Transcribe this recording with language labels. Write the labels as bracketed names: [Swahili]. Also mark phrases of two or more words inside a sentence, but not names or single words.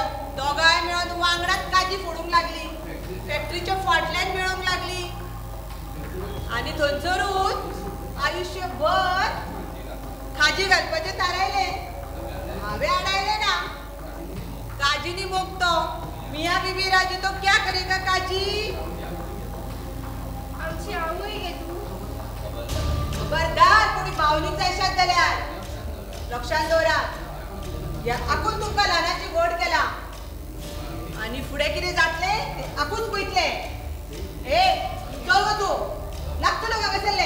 [Konkani] दोगांय मेळून वांगडाच काजी फोडूंक लागली. फॅक्टरीच्या फाटल्यान मेळोंक लागली. आनी थंयसरून आयुश्यभर खाजी घालपाचें थारायले. हांवें आडायले ना. काजीनी मोगतो [Hindi] मिया बीबी राजी तो क्या करेगा काजी. [Konkani] आमची आवय गे तू. खबरदार कोणी भावनीक जायशात जाल्यार लक्षात दवरात. ह्या आपूण तुमकां ल्हानाची व्हड केला आनी फुडें कितें जातले ते आपूण पळयतले. हे चल गो तू लागतलो हांगासरले.